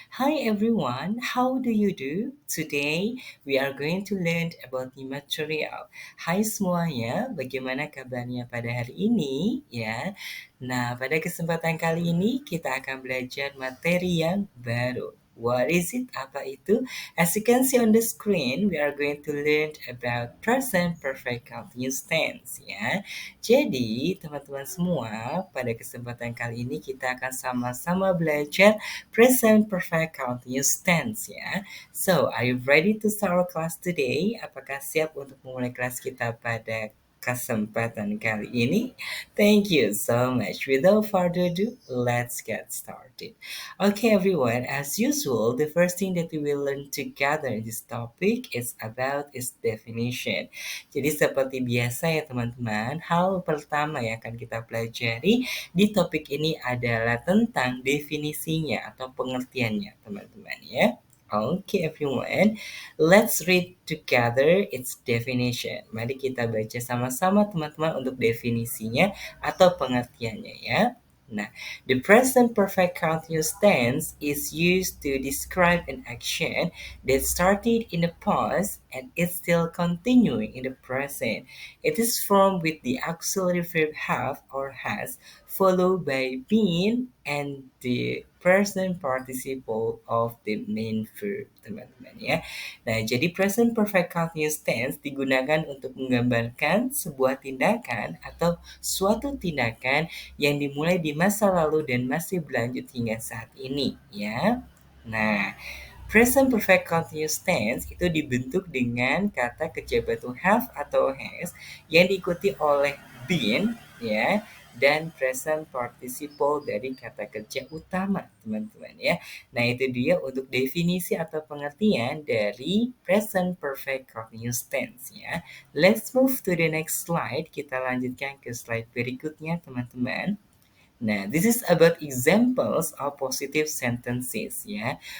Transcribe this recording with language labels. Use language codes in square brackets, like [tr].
[en] Hi everyone, how do you do? Today we are going to learn about new material. [id] Hai semuanya, bagaimana kabarnya pada hari ini ya? Nah, pada kesempatan kali ini kita akan belajar materi yang baru. [en] What is it? [id] Apa itu? [en] As you can see on the screen, we are going to learn about present perfect continuous tense ya. [id] Jadi, teman-teman semua, pada kesempatan kali ini kita akan sama-sama belajar present perfect continuous tense ya. [en] So, are you ready to start our class today? [id] Apakah siap untuk memulai kelas kita pada kesempatan kali ini? [en] Thank you so much. Without further ado, let's get started. Okay, everyone, as usual, the first thing that we will learn together in this topic is about its definition. [id] Jadi seperti biasa ya teman-teman, hal pertama yang akan kita pelajari di topik ini adalah tentang definisinya atau pengertiannya teman-teman ya. [en] Okay everyone, let's read together its definition. [id] Mari kita baca sama-sama teman-teman untuk definisinya atau pengertiannya ya. [en] Nah, the present perfect continuous tense is used to describe an action that started in the past and is still continuing in the present. It is formed with the auxiliary verb have or has followed by been and the present participle of the main verb, [id] teman-teman ya. Nah, jadi present perfect continuous tense digunakan untuk menggambarkan sebuah tindakan atau suatu tindakan yang dimulai di masa lalu dan masih berlanjut hingga saat ini ya. Nah, present perfect continuous tense itu dibentuk dengan kata kejabat to have atau has yang diikuti oleh been ya dan present participle dari kata kerja utama teman-teman ya. Nah itu dia untuk definisi atau pengertian dari present perfect continuous tense ya. [en] Let's move to the next slide. [id] Kita lanjutkan ke slide berikutnya teman-teman. [en] Nah, this is about examples of positive sentences ya.